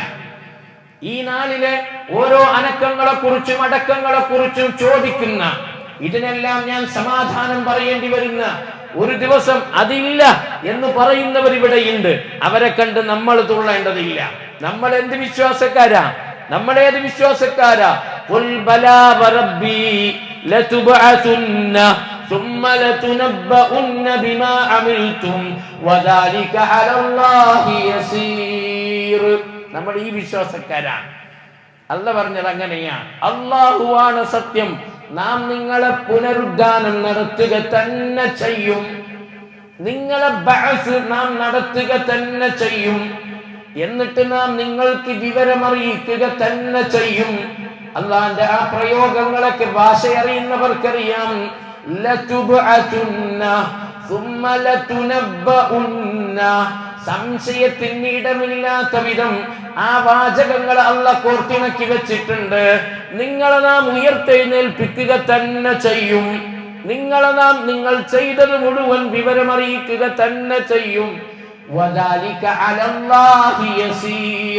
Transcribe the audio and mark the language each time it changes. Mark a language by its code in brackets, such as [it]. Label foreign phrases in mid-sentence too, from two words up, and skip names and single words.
[ml] ഈ നാളിലെ ഓരോ അനക്കങ്ങളെ കുറിച്ചും അടക്കങ്ങളെ കുറിച്ചും ചോദിക്കുന്ന, ഇതിനെല്ലാം ഞാൻ സമാധാനം പറയേണ്ടി വരുന്ന ഒരു ദിവസം അതില്ല എന്ന് പറയുന്നവർ ഇവിടെയുണ്ട്. അവരെ കണ്ട് നമ്മൾ തുള്ളേണ്ടതില്ല. നമ്മൾ എന്ത് വിശ്വാസക്കാരാ? നമ്മളേത് വിശ്വാസക്കാരാ? [ar] قل بلى وربي لتبعثن ثم لتنبؤن بما عملتم وذلك على الله يسير. [ml] നമ്മൾ ഈ വിശ്വാസക്കാരാണ്. അല്ലാഹു പറഞ്ഞത് അങ്ങനെയാണ്. അല്ലാഹുവാണ് സത്യം, നാം നിങ്ങളെ പുനരുദ്ധാനം നടത്തുക തന്നെ ചെയ്യും. നിങ്ങളെ ബഅസ് നാം നടത്തുക തന്നെ ചെയ്യും. എന്നിട്ട് നാം നിങ്ങൾക്ക് വിവരമറിയിക്കുക തന്നെ ചെയ്യും. അല്ലാഹുവിന്റെ ആ പ്രയോഗങ്ങളൊക്കെ ഭാഷ അറിയുന്നവർക്കറിയാം. [ar] ലതുബഅതുന്ന ثم لتنبؤن. [ml] സംശയത്തിന് ഇടമില്ലാത്ത വിധം ആ വാചകങ്ങൾ അല്ലാഹു കോർത്തിണക്കി വെച്ചിട്ടുണ്ട്. നിങ്ങളെ നാം ഉയർത്തെഴുന്നേൽപ്പിക്കുക തന്നെ ചെയ്യും. നിങ്ങളെ നാം നിങ്ങൾ ചെയ്തത് മുഴുവൻ വിവരമറിയിക്കുക തന്നെ ചെയ്യും. [ar] وذلك على الله يسير.